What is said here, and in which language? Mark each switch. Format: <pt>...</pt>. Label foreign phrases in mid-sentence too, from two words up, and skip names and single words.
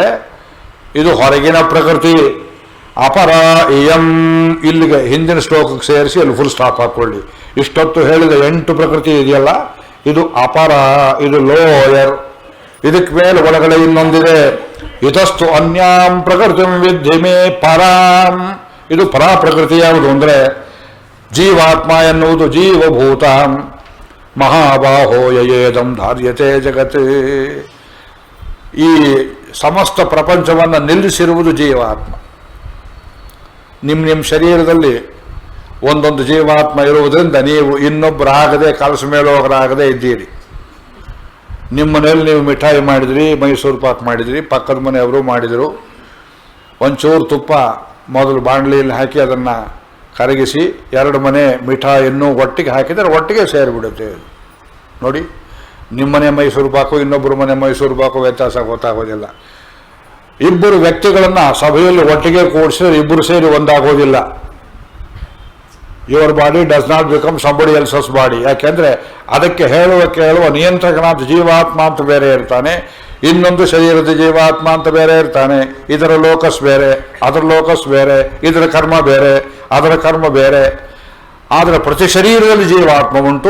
<kn>ಇದು ಹೊರಗಿನ ಪ್ರಕೃತಿ.</kn> <sa>ಅಪರ ಇಯಂ,</sa> <kn>ಇಲ್ಲಿಗೆ ಹಿಂದಿನ ಶ್ಲೋಕಕ್ಕೆ ಸೇರಿಸಿ ಅಲ್ಲಿ</kn> <en>full stop</en> <kn>ಹಾಕ್ಕೊಳ್ಳಿ. ಇಷ್ಟೊತ್ತು ಹೇಳಿದ 8 ಪ್ರಕೃತಿ ಇದೆಯಲ್ಲ, ಇದು ಅಪರ, ಇದು ಲೋಯರ್. ಇದಕ್ಕೆ ಮೇಲೆ ಒಳಗಡೆ ಇನ್ನೊಂದಿದೆ.</kn> <sa>ಇತಸ್ತು ಅನ್ಯಾಂ ಪ್ರಕೃತಿ ವಿದ್ಧಿ ಮೇ ಪರಾಂ.</sa> <kn>ಇದು ಪರಾ ಪ್ರಕೃತಿ. ಯಾವುದು ಅಂದರೆ ಜೀವಾತ್ಮ ಎನ್ನುವುದು ಜೀವಭೂತ.</kn> <sa>ಮಹಾಬಾಹೋ ಯಯೇದಂ ಧಾರ್ಯತೆ ಜಗತ್.</sa> <kn>ಈ ಸಮಸ್ತ ಪ್ರಪಂಚವನ್ನು ನಿಲ್ಲಿಸಿರುವುದು ಜೀವಾತ್ಮ. ನಿಮ್ಮ ಶರೀರದಲ್ಲಿ ಒಂದೊಂದು ಜೀವಾತ್ಮ ಇರುವುದರಿಂದ ನೀವು ಇನ್ನೊಬ್ಬರಾಗದೆ, ಕಲಸ ಮೇಲೋಗರಾಗದೆ ಇದ್ದೀರಿ. ನಿಮ್ಮ ಮನೆಯಲ್ಲಿ ನೀವು ಮಿಠಾಯಿ ಮಾಡಿದ್ರಿ, ಮೈಸೂರು ಪಾಕ್ ಮಾಡಿದ್ರಿ, ಪಕ್ಕದ ಮನೆಯವರು ಮಾಡಿದರು. ಒಂಚೂರು ತುಪ್ಪ ಮೊದಲು ಬಾಣಲಿಯಲ್ಲಿ ಹಾಕಿ ಅದನ್ನು ಕರಗಿಸಿ 2 ಮನೆ ಮಿಠಾಯಿಯನ್ನು ಒಟ್ಟಿಗೆ ಹಾಕಿದರೆ ಒಟ್ಟಿಗೆ ಸೇರಿಬಿಡುತ್ತೆ. ನೋಡಿ, ನಿಮ್ಮನೆ ಮೈಸೂರು ಪಾಕು, ಇನ್ನೊಬ್ಬರು ಮನೆ ಮೈಸೂರು ಪಾಕು ವ್ಯತ್ಯಾಸ ಗೊತ್ತಾಗೋದಿಲ್ಲ. ಇಬ್ಬರು ವ್ಯಕ್ತಿಗಳನ್ನು ಸಭೆಯಲ್ಲಿ ಒಟ್ಟಿಗೆ ಕೂಡಿಸಿದ್ರೆ ಇಬ್ಬರು ಸೇರಿ ಒಂದಾಗೋದಿಲ್ಲ.</kn> <en>Your body does not become somebody else's body.</en> <kn>ಯಾಕೆಂದರೆ ಅದಕ್ಕೆ ಕೇಳುವ ನಿಯಂತ್ರಕನಾದ ಜೀವಾತ್ಮ ಅಂತ ಬೇರೆ ಇರ್ತಾನೆ, ಇನ್ನೊಂದು ಶರೀರದ ಜೀವಾತ್ಮ ಅಂತ ಬೇರೆ ಇರ್ತಾನೆ. ಇದರ ಲೋಕಸ್ ಬೇರೆ, ಅದರ ಲೋಕಸ್ ಬೇರೆ, ಇದರ ಕರ್ಮ ಬೇರೆ, ಅದರ ಕರ್ಮ ಬೇರೆ. ಆದರೆ ಪ್ರತಿ ಶರೀರದಲ್ಲಿ ಜೀವಾತ್ಮ ಉಂಟು.</kn>